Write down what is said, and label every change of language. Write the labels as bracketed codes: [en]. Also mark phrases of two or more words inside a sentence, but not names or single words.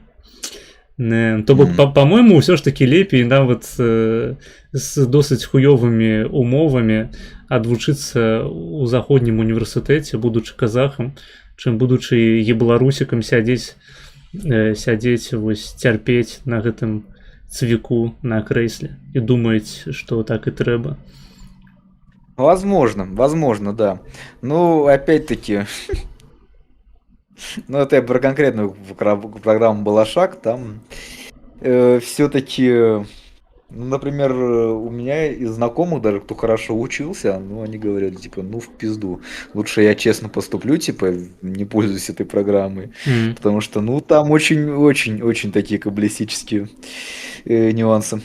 [be] То бок па-мойму ўсё ж такі лепей нават з досыць хуёвымі умовамі адвучыцца ў заходнім універсітэце, будучы казахам, чым будучы ебларусікам сядзець вось цярпець на гэтым цвіку на крэсле і думаць, што так і трэба. [ru] Возможно, да. Ну, опять-таки, ну это я про конкретную программу Балашак, там все-таки, например, у меня из знакомых, даже кто хорошо учился, ну они говорили, типа, ну в пизду, лучше я честно поступлю, типа, не пользуюсь этой программой, потому что, ну, там очень такие каббалистические нюансы.